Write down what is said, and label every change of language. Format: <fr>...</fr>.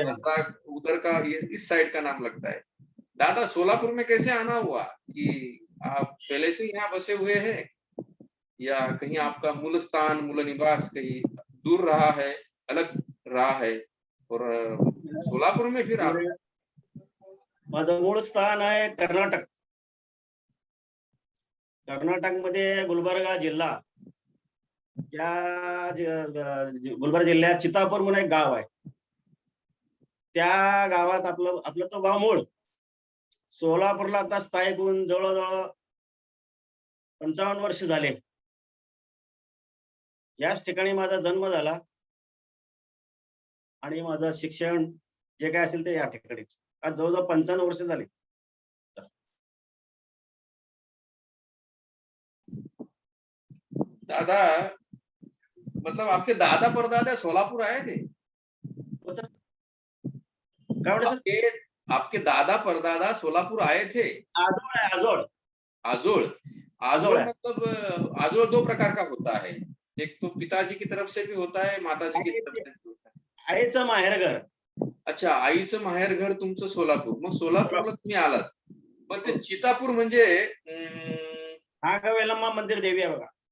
<hi>उधर का, ये इस साइड का नाम लगता है। दादा, सोलापुर में कैसे आना हुआ कि आप पहले से यहाँ बसे हुए हैं या कहीं आपका मूल स्थान, मूल निवास कहीं दूर रहा है, अलग रहा है, और सोलापुर में फिर आप?</hi> <mr>माझं मूळ स्थान आहे कर्नाटक। कर्नाटक मध्ये गुलबर्गा जिल्हा, या गुलबर्गा जिल्ह्यात चितापूर म्हणून एक गाव आहे। त्या गावात आपलं तो गाव मूळ। सोलापूरला आता स्थायिक होऊन जवळजवळ 55 वर्ष झाले। याच ठिकाणी माझा जन्म झाला आणि माझं शिक्षण जे काय असेल ते या ठिकाणीच। आज जवळजवळ 55 वर्ष झाली।</mr> <hi>दादा, मतलब आपके दादा परदादा सोलापुर आए थे? आपके दादा परदादा सोलापुर आए थे?</hi> <mr>आजोळ।</mr> <hi>आजोळ मतलब आजोळ 2 प्रकार का होता है, एक तो पिताजी की तरफ से भी होता है, माताजी की तरफ से भी होता है।</hi> <mr>आईचं माहेरघर। अच्छा, आईचं माहेरघर तुमचं सोलापूर, मग सोलापूरला तुम्ही आलात। मग ते चितापूर म्हणजे नागवेलम्मा मंदिर देवी आहे बघा।</mr>